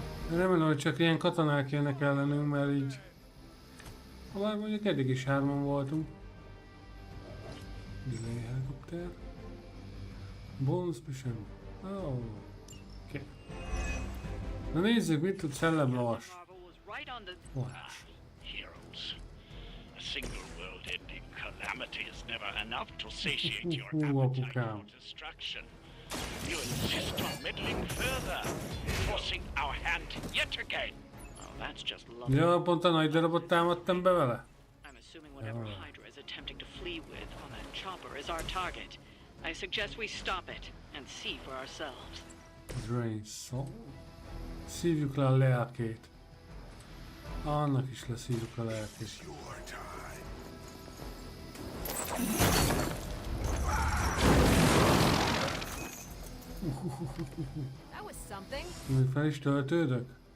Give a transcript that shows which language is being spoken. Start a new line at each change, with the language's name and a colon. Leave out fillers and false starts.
Hungarian: Remélem, hogy csak ilyen katonák jönnek ellenünk, mert így... Habár mondjuk eddig is 3-an voltunk.
English: Delay helikopter. Bonus mission. Oh. Oké.
Hungarian: Na nézzük, mit tud szellemlovas. Lovas.
English: Heroes. A single world-ending calamity is never enough to satiate your appetite for destruction. You insist on meddling further, forcing our hand yet again. Oh, that's just lovely.
Hungarian: Ja, pont a nagy darabot támadtam be vele.
English: I'm assuming whatever Hydra is attempting to flee with on that chopper is our target. I suggest we stop it and see for ourselves. Drain soul.
Hungarian: Szívjuk le a lelkét. Annak is leszívjuk a lelkét.
English: That was something.
Hungarian: Még fel is töltődök?